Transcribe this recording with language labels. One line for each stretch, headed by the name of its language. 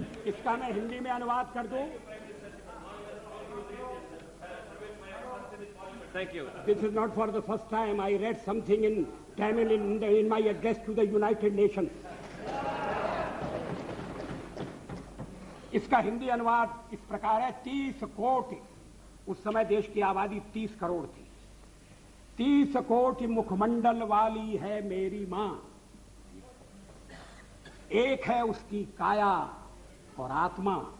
Hindi: इसका मैं हिंदी में अनुवाद कर दूं।
English: Thank you. This is not for the first time. I read something in Tamil in my address to the United Nations.
Hindi: इसका हिंदी अनुवाद इस प्रकार है, 30 कोटि, उस समय देश की आबादी 30 करोड़ थी। 30 कोटि मुखमंडल वाली है मेरी मां, एक है उसकी काया और आत्मा।